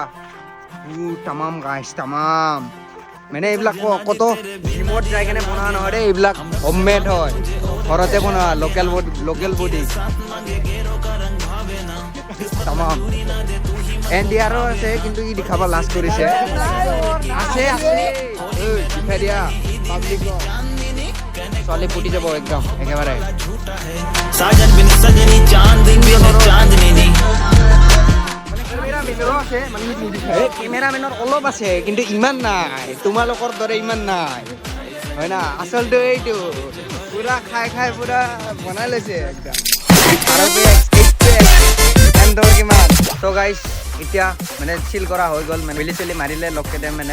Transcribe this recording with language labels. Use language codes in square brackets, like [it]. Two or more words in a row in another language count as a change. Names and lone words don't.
[as] তামাম গাইছ তামাম, মানে এইবিলাক কত জিমত যাই কেনে বনোৱা নহয় দেই, এইবিলাক হোমমেড হয়, ঘৰতে বনোৱা লোকেল বডি তামাম। এণ্ড ইয়াৰো আছে, কিন্তু ই দেখাব লাজ কৰিছে। আছে দেখাই দিয়া পাব্লিক, ছোৱালী ফুটি যাব একদম একেবাৰে। [hi] साजन बिन सजनी चांद बिन चांदनी [as] কেমেৰামেনৰ অলপ আছে, কিন্তু ইমান নাই, তোমালোকৰ দৰে ইমান নাই, হয় না। আচলতে এইটো পুৰা খাই পুৰা বনাই লৈছে একদম। কিমান ত' গাইছ এতিয়া মানে চিল কৰা হৈ গ'ল, মানে বেলি চেলি মাৰিলে লগকেইটাই মানে।